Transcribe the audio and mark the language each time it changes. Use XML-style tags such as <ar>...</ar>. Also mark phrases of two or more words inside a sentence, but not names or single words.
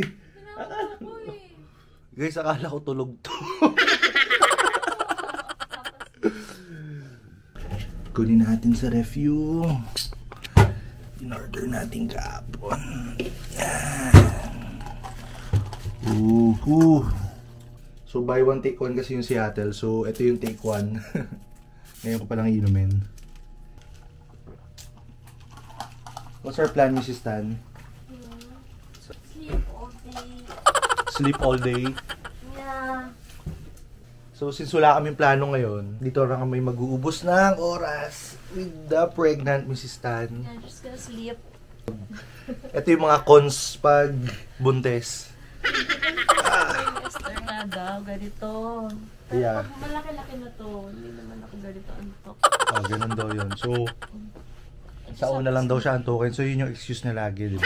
<tl>Pinakala ko eh. Guys, akala ko tulog to. Kunin natin sa ref yung in-order natin kahapon. Yan.</tl> <en>So, buy one, take one</en> <tl>kasi yung</tl> <en>Seattle.</en> <tl>So, ito yung</tl> <en>take one.</en> <tl>Ngayon ko palang inumin.</tl> <en>What's our plan, Mrs. Tan? Sleep all day. Sleep all day. Yeah.</en> <tl>So, since wala kaming plano ngayon, dito lang kami mag-uubos ng oras</tl> <en>with the pregnant Mrs. Tan. I'm just gonna sleep.</en> <tl>Ito yung mga cons pag buntes. Esther nga daw, ganito. Pero</tl> <en>Yeah.</en> <tl>pag malaki-laki na to, hindi naman ako ganito antok. Oh, ganun daw yun. So, sa una lang daw siya antokin. So, yun yung excuse niya lagi, di ba?</tl>